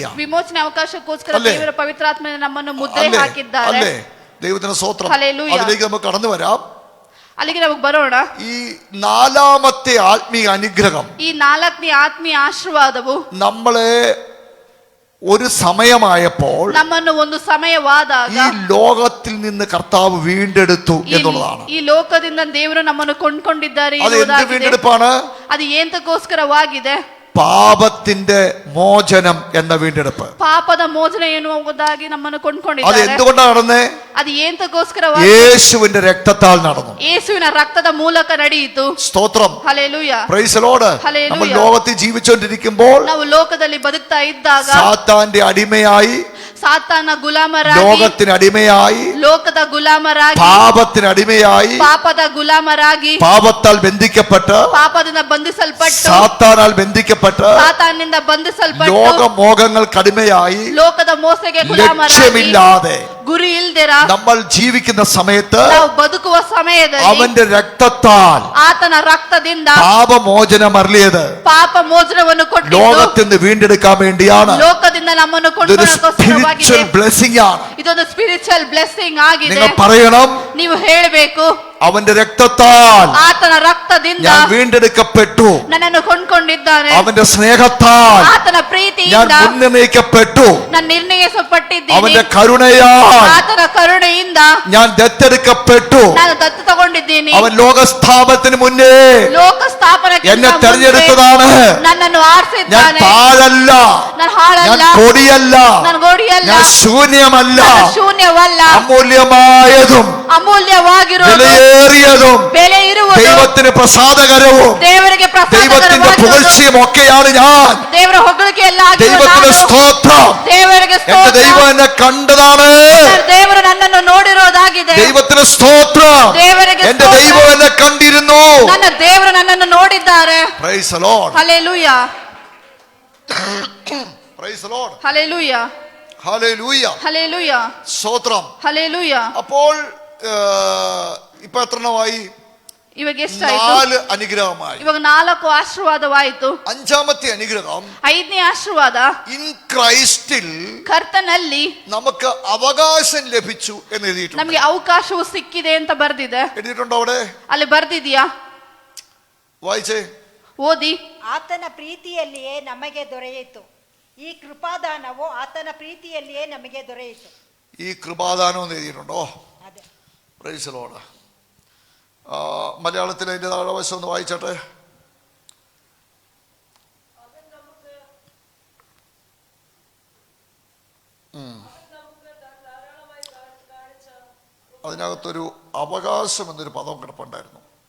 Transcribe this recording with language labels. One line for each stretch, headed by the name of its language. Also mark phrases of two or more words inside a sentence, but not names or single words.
Kannada: ವಿಮೋಚನೆ ಅವಕಾಶಕ್ಕೋಸ್ಕರ ದೇವರ ಪವಿತ್ರಾತ್ಮನ ನಮ್ಮನ್ನು ಮುದ್ರೆ ಹಾಕಿದ್ದಾರೆ.
Malayalam: അല്ലേ? ദൈവത്തിന് സ്തോത്രം. അതിലേക്ക് നമുക്ക് കടന്നു വരാം.
Kannada: ಅಲ್ಲಿಗೆ ನಮಗೆ ಬರೋಣ.
Malayalam: ഈ 4-ാമത്തെ ആത്മീയ അനുഗ്രഹം,
Kannada: ಈ 4ನೇ ಆತ್ಮೀಯ ಆಶೀರ್ವಾದವು
Malayalam: നമ്മളെ ഒരു സമയമായപ്പോൾ
Kannada: ನಮ್ಮನ್ನು ಒಂದು ಸಮಯವಾದಾಗ
Malayalam: ഈ ലോകത്തിൽ നിന്ന് കർത്താവ് വീണ്ടെടുത്തു എന്നുള്ളതാണ്.
Kannada: ಈ ಲೋಕದಿಂದ ದೇವರು ನಮ್ಮನ್ನು ಕೊಂಡ್ಕೊಂಡಿದ್ದಾರೆ.
Malayalam: അത് എന്ത് വീണ്ടെടുപ്പാണ്?
Kannada: ಅದು ಎಂತಕ್ಕೋಸ್ಕರವಾಗಿದೆ?
Malayalam: പാപത്തിന്റെ മോചനം എന്ന വീണ്ടെടുപ്പ്.
Kannada: ಪಾಪದ ಮೋಚನೆ ಎನ್ನುವುದಾಗಿ ನಮ್ಮನ್ನು
Malayalam: അത്
Kannada: ಕೊಂಡ್ಕೊಂಡಿದ್ದಾರೆ.
Malayalam: എന്തുകൊണ്ടാണ് നടന്നേ?
Kannada: ಅದು ಎಂತಕ್ಕೋಸ್ಕರವಾಗಿ?
Malayalam: യേശുവിന്റെ രക്തത്താൽ നടന്നു.
Kannada: ಯೇಸುವಿನ ರಕ್ತದ ಮೂಲಕ ನಡೆಯಿತು.
Malayalam: സ്തോത്രം. ഹല്ലേലൂയ.
English: Praise the Lord.
Malayalam: നമ്മൾ ലോകത്തിൽ ജീവിച്ചുകൊണ്ടിരിക്കുമ്പോൾ
Kannada: ನಾವು ಲೋಕದಲ್ಲಿ ಬದುಕ್ತಾ ಇದ್ದಾಗ
Malayalam: സാത്താന്റെ അടിമയായി,
Kannada: ಸಾತಾನ ಗುಲಾಮರಾಗಿ,
Malayalam: ലോകത്തിന് അടിമയായി,
Kannada: ಲೋಕದ ಗುಲಾಮರಾಗಿ,
Malayalam: പാപത്തിന് അടിമയായി,
Kannada: ಪಾಪದ ಗುಲಾಮರಾಗಿ,
Malayalam: പാപത്താൽ ബന്ധിക്കപ്പെട്ട്,
Kannada: ಪಾಪದಿಂದ ಬಂಧಿಸಲ್ಪಟ್ಟು,
Malayalam: സാത്താനാൽ ബന്ധിക്കപ്പെട്ട്,
Kannada: ಸಾತಾನಿಂದ ಬಂಧಿಸಲ್ಪಟ್ಟು,
Malayalam: ലോകമോഹങ്ങൾക്ക് അടിമയായി,
Kannada: ಲೋಕದ ಮೋಸಕ್ಕೆ ಗುಲಾಮರಾಗಿ,
Malayalam: ലക്ഷ്യമില്ലാതെ
Kannada: ಗುರಿ ಇಲ್ದಿರ
Malayalam: നമ്മൾ ജീവിക്കുന്ന സമയത്ത്
Kannada: ನಾವು ಬದುಕುವ ಸಮಯದಲ್ಲಿ
Malayalam: അവന്റെ രക്തത്താൽ
Kannada: ಆತನ ರಕ್ತದಿಂದ
Malayalam: പാപമോചനം അരുളിയത്
Kannada: ಪಾಪ ಮೋಚನವನ್ನು ಕೊಟ್ಟು
Malayalam: ലോകത്തിൽ നിന്ന് വീണ്ടെടുക്കാൻ വേണ്ടിയാണ്.
Kannada: ಲೋಕದಿಂದ ನಮ್ಮನ್ನು
English: spiritual blessing
Malayalam: ആണ്.
Kannada: ಇದೊಂದು
English: spiritual blessing
Kannada: ಆಗಿದೆ.
Malayalam: നിങ്ങൾ പറയണം,
Kannada: ನೀವು ಹೇಳಬೇಕು,
Malayalam: അവന്റെ രക്തത്താൽ
Kannada: ಆತನ ರಕ್ತದಿಂದ
Malayalam: ഞാൻ വീണ്ടെടുക്കപ്പെട്ടു,
Kannada: ನನ್ನನ್ನು ಕೊಂಡ್ಕೊಂಡಿದ್ದಾನೆ.
Malayalam: അവന്റെ സ്നേഹത്താൽ
Kannada: ಆತನ
Malayalam: ഞാൻ
Kannada: ಪ್ರೀತಿಯಿಂದ
Malayalam: മുന്നേക്കപ്പെട്ടു,
Kannada: ನಾನು ನಿರ್ಣಯಿಸಲ್ಪಟ್ಟಿದ್ದೀನಿ.
Malayalam: അവന്റെ കരുണയാൽ
Kannada: ಆತನ ಕರುಣೆಯಿಂದ
Malayalam: ഞാൻ ദത്തെടുക്കപ്പെട്ടു.
Kannada: ನಾನು ದತ್ತು ತಗೊಂಡಿದ್ದೀನಿ.
Malayalam: അവൻ ലോകസ്ഥാപനത്തിന് മുന്നേ
Kannada: ಲೋಕ ಸ್ಥಾಪನಕ್ಕೆ
Malayalam: എന്നെ തെരഞ്ഞെടുത്തതാണ്.
Kannada: ನನ್ನನ್ನು
Malayalam: ഞാൻ
Kannada: ಆರಿಸಿದ್ದಾನೆ.
Malayalam: പാഴല്ല,
Kannada: ನಾನು
Malayalam: ഞാൻ
Kannada: ಹಾಳಲ್ಲ,
Malayalam: പൊടിയല്ല,
Kannada: ನಾನು ಗೋಡಿಯಲ್ಲ,
Malayalam: ഞാൻ ശൂന്യമല്ല,
Kannada: ನಾನು ಶೂನ್ಯವಲ್ಲ,
Malayalam: അമൂല്യമായതും
Kannada: ಅಮೂಲ್ಯವಾಗಿರುವುದು,
Malayalam: വിലയേറിയതും
Kannada: ಬೆಲೆ ಇರುವುದು,
Malayalam: ദൈവത്തിന് പ്രസാദകരവും
Kannada: ದೇವರಿಗೆ
Malayalam: ദൈവത്തിന്റെ
Kannada: ಪ್ರಸಾದಕರವಾಗಿರುವುದು,
Malayalam: പുകഴ്ചയും ഒക്കെയാണ് ഞാൻ.
Kannada: ದೇವರ ಹೊಗಳಿಕೆ ಎಲ್ಲ
Malayalam: ദൈവത്തിന്റെ സ്തോത്രം.
Kannada: ದೇವರಿಗೆ
Malayalam: എന്റെ
Kannada: ಸ್ತೋತ್ರ.
Malayalam: ദൈവം എന്നെ കണ്ടതാണ്.
Kannada: ದೇವರು ನನ್ನನ್ನು ನೋಡಿರೋದಾಗಿದೆ.
Malayalam: ദൈവത്തിന് സ്തോത്രം.
Kannada: ದೇವರಿಗೆ
Malayalam: എന്റെ
Kannada: ಸ್ತೋತ್ರ.
Malayalam: ദൈവം എന്നെ കണ്ടിരുന്നു.
Kannada: ನನ್ನ ದೇವರು ನನ್ನನ್ನು ನೋಡಿದ್ದಾರೆ.
English: Praise the Lord.
Kannada: ಹಲ್ಲೆಲೂಯಾ,
English: Praise the Lord.
Kannada: ಹಲ್ಲೆಲೂಯಾ,
Malayalam: ഹല്ലേലൂയ.
Kannada: ಹಲ್ಲೆಲೂಯಾ,
Malayalam: സ്തോത്രം.
Kannada: ಹಲ್ಲೆಲೂಯಾ.
Malayalam: അപ്പോൾ ഇപ്പൊ എത്രണ്ണമായി?
Kannada: ಇವಾಗ ಎಷ್ಟಾಯ್ತು?
Malayalam: 4 അനുഗ്രഹമായി.
Kannada: ಇವಾಗ 4 ಆಶೀರ್ವಾದವಾಯಿತು.
Malayalam: 5-ാമത്തെ അനുഗ്രഹം,
Kannada: 5ನೇ ಆಶೀರ್ವಾದ,
English: in Christil
Kannada: ಕರ್ತನಲ್ಲಿ
Malayalam: നമുക്ക് അവകാശം ലഭിച്ചു എന്ന് എഴുതിയിട്ടുണ്ട്.
Kannada: ನಮಗೆ ಅವಕಾಶವು ಸಿಕ್ಕಿದೆ ಅಂತ ಬರ್ದಿದೆ.
Malayalam: എഴുതിയിട്ടുണ്ടോ അവിടെ?
Kannada: ಅಲ್ಲಿ ಬರ್ದಿದ್ಯಾ?
Malayalam: വായിച്ചേ,
Kannada: ಓದಿ. ಆತನ ಪ್ರೀತಿಯಲ್ಲಿಯೇ ನಮಗೆ ದೊರೆಯಿತು. ಈ ಕೃಪಾದಾನವು ಆತನ ಪ್ರೀತಿಯಲ್ಲಿಯೇ ನಮಗೆ ದೊರೆಯಿತು.
Malayalam: ഈ കൃപാദാനം എന്ന് എഴുതിയിട്ടുണ്ടോ?
Kannada: ಅದೇ.
English: Praise the Lord.
Malayalam: മലയാളത്തിൽ അതിന്റെ താഴെവശം ഒന്ന് വായിച്ചട്ടെ. അതിനകത്തൊരു അവകാശം എന്നൊരു പദം കിടപ്പുണ്ടായിരുന്നു.